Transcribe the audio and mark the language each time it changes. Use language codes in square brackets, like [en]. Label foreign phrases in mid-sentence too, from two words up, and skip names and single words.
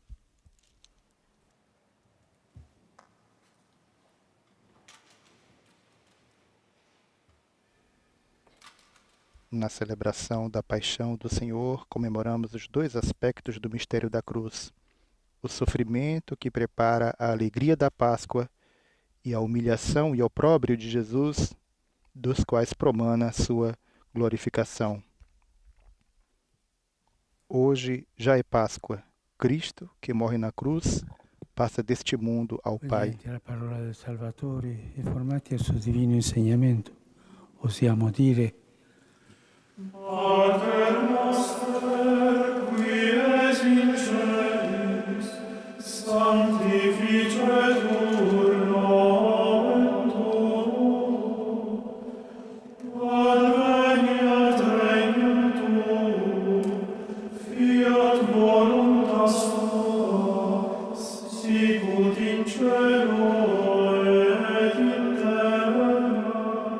[pt] Na celebração da paixão do Senhor, comemoramos os dois aspectos do mistério da cruz: o sofrimento que prepara a alegria da Páscoa e a humilhação e opróbrio de Jesus, dos quais promana a sua glorificação. Hoje já é Páscoa. Cristo, que morre na cruz, passa deste mundo ao Pai. [it] La parola del Salvatore e formati al suo divino insegnamento, osiamo dire: [la] Pater noster, qui es in celis, sanctificetur nomen tuum, adveniat regnum tuum, fiat voluntas tua, sicut in cielo et in terra.